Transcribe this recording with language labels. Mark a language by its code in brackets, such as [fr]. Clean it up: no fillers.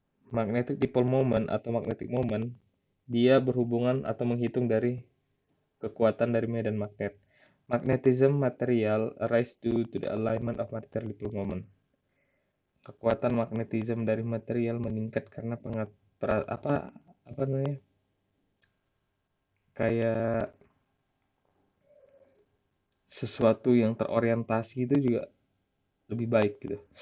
[id] Magnetic dipole moment atau magnetic moment dia berhubungan atau menghitung dari kekuatan dari medan magnet. [en] Magnetism material arise due to the alignment of material dipole moment. [id] Kekuatan magnetisme dari material meningkat karena apa namanya? Kayak sesuatu yang terorientasi itu juga lebih baik gitu.